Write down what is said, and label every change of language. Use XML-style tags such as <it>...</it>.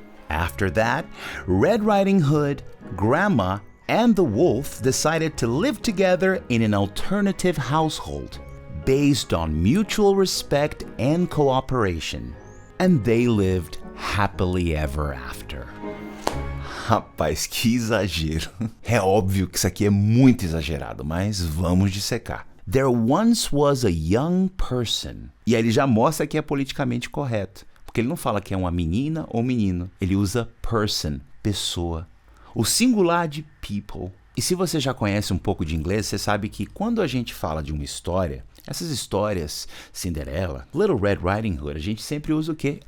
<en>After that, Red Riding Hood, Grandma, and the wolf decided to live together in an alternative household based on mutual respect and cooperation. And they lived happily ever after.</en> <pt>Rapaz, que exagero. É óbvio que isso aqui é muito exagerado, mas vamos dissecar.</pt> <en>There once was a young person.</en> <pt>E aí ele já mostra que é politicamente correto. Porque ele não fala que é uma menina ou menino. Ele usa person, pessoa. O singular de people. E se você já conhece um pouco de inglês, você sabe que quando a gente fala de uma história, essas histórias, Cinderela, Little Red Riding Hood, a gente sempre usa o quê?</pt>